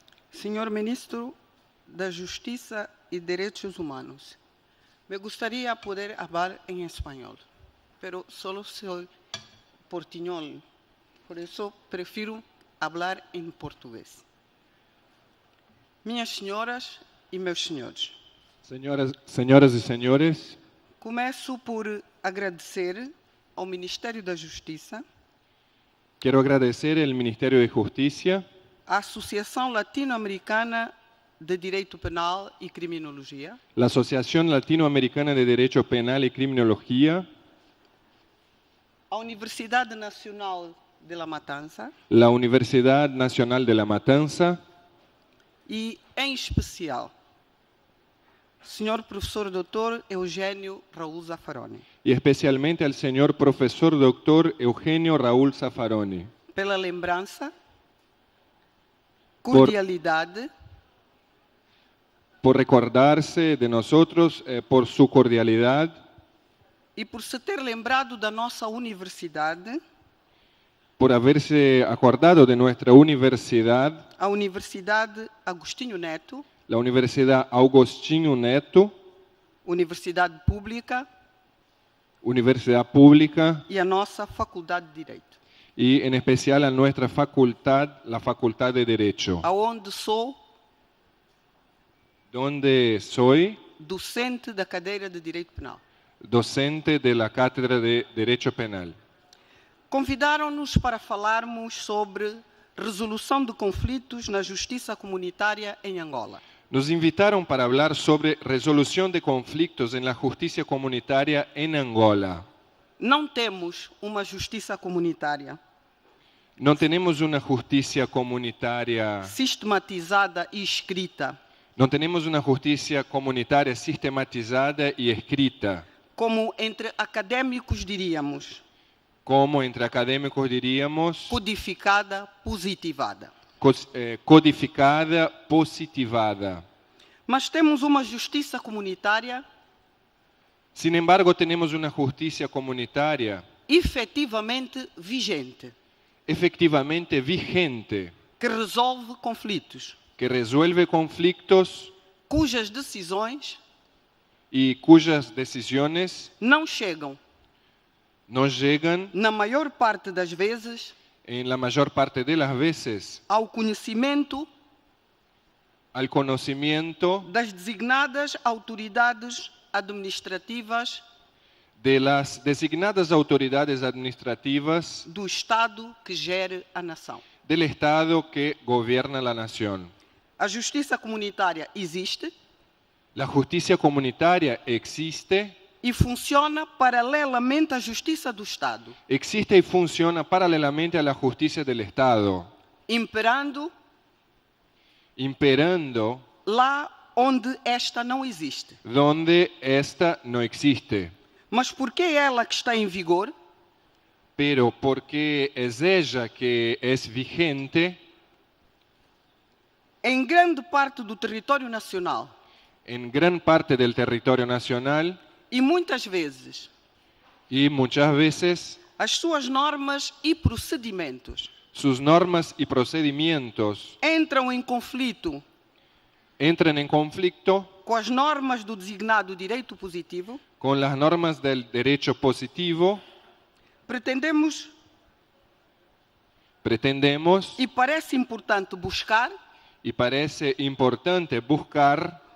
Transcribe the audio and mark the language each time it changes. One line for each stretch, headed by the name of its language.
Portuguese: Senhor Ministro da Justiça e Direitos Humanos,
Spanish: me gustaría poder hablar en español, pero solo soy portuñol, por eso prefiero hablar en portugués.
Portuguese: Minhas senhoras e meus senhores, Senhoras e senhores, começo por agradecer ao Ministério da Justiça,
Spanish: quiero agradecer al Ministerio de Justicia,
Portuguese: à Associação Latino-Americana de Direito Penal e Criminologia,
Spanish: la Asociación Latinoamericana de Derecho Penal y Criminología,
Portuguese: à Universidade Nacional de La Matança
Spanish: la Universidad Nacional de La Matanza
Portuguese: e, em especial, Senhor Professor Dr. Eugênio Raul Zaffaroni,
Spanish: y especialmente al señor profesor doctor Eugenio Raúl Zaffaroni,
Portuguese: pela lembrança, cordialidade
Spanish: por recordarse de nosotros, por su cordialidad
Portuguese: e por se ter lembrado da nossa universidade,
Spanish: por haberse acordado de nuestra universidad,
Portuguese: a Universidade Agostinho Neto,
Spanish: la Universidad Agostinho Neto,
Portuguese: Universidade Pública
Spanish: Universidad Pública
Portuguese: e a nossa Faculdade de Direito,
Spanish: y en especial a nuestra facultad, la Facultad de Derecho,
Portuguese: aonde sou
Spanish: donde soy
Portuguese: docente da cadeira de Direito Penal.
Spanish: docente de la Cátedra de Derecho Penal.
Portuguese: Convidaram-nos para falarmos sobre resolução de conflitos na justiça comunitária em Angola.
Spanish: Nos invitaron para hablar sobre resolución de conflictos en la justicia comunitaria en Angola.
Portuguese: Não temos uma justiça comunitária
Spanish: No tenemos una justicia comunitaria,
Portuguese: sistematizada e escrita,
Spanish: no tenemos una justicia comunitaria sistematizada y escrita,
Portuguese: como entre acadêmicos diríamos,
Spanish: como entre académicos diríamos,
Portuguese: codificada, positivada.
Spanish: codificada, positivada.
Portuguese: Mas temos uma justiça comunitária
Spanish: Sin embargo, tenemos una justicia comunitaria
Portuguese: efetivamente vigente,
Spanish: efectivamente vigente,
Portuguese: que resolve conflitos,
Spanish: que resuelve conflictos
Portuguese: cujas decisões
Spanish: y cuyas decisiones
Portuguese: não chegam,
Spanish: no llegan,
Portuguese: na maior parte das vezes,
Spanish: en la mayor parte de las veces,
Portuguese: ao conhecimento
Spanish: al conocimiento
Portuguese: das designadas autoridades administrativas
Spanish: de las designadas autoridades administrativas
Portuguese: do Estado que gere a nação.
Spanish: del Estado que gobierna la nación.
Portuguese: A justiça comunitária existe,
Spanish: La justicia comunitaria existe
Portuguese: e funciona paralelamente à justiça do Estado,
Spanish: existe y funciona paralelamente a la justicia del Estado,
Portuguese: imperando
Spanish: imperando
Portuguese: lá onde esta não existe.
Spanish: donde esta no existe.
Portuguese: Mas porque é ela que está em vigor,
Spanish: Pero porque es ella que es vigente
Portuguese: em grande parte do território nacional
Spanish: en gran parte del territorio nacional
Portuguese: e muitas vezes
Spanish: y muchas veces
Portuguese: as suas normas e procedimentos
Spanish: sus normas y procedimientos
Portuguese: entram em conflito
Spanish: entran en conflicto
Portuguese: com as normas do designado direito positivo,
Spanish: con las normas del derecho positivo,
Portuguese: pretendemos
Spanish: pretendemos
Portuguese: e parece importante buscar
Spanish: y parece importante buscar